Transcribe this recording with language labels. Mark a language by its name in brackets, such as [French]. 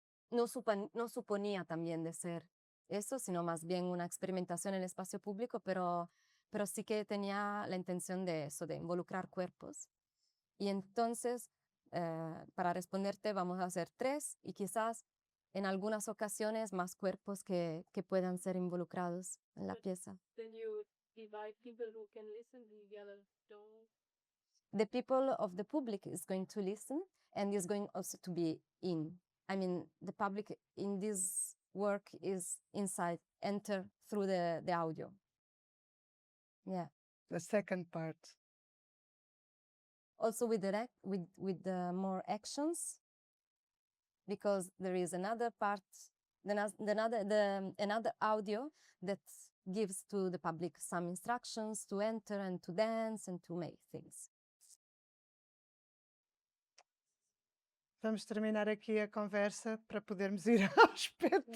[Spanish] no suponía también de ser eso, sino más bien una experimentación en el espacio público, pero sí que tenía la intención de eso, de involucrar cuerpos. Y entonces, para responderte, vamos a hacer 3 y quizás en algunas ocasiones más cuerpos que puedan ser involucrados en la [English] But [Spanish] pieza. [English] then you divide people who can listen and the others don't. The people of the public is going to listen and is going also to be in. I mean, the public in this work is inside, enter through the audio. Yeah. The second part. Also with the more actions, because there is another part, another audio that gives to the public some instructions to enter and to dance and to make things. [Portuguese] Vamos terminar aqui a conversa para podermos ir ao espetáculo.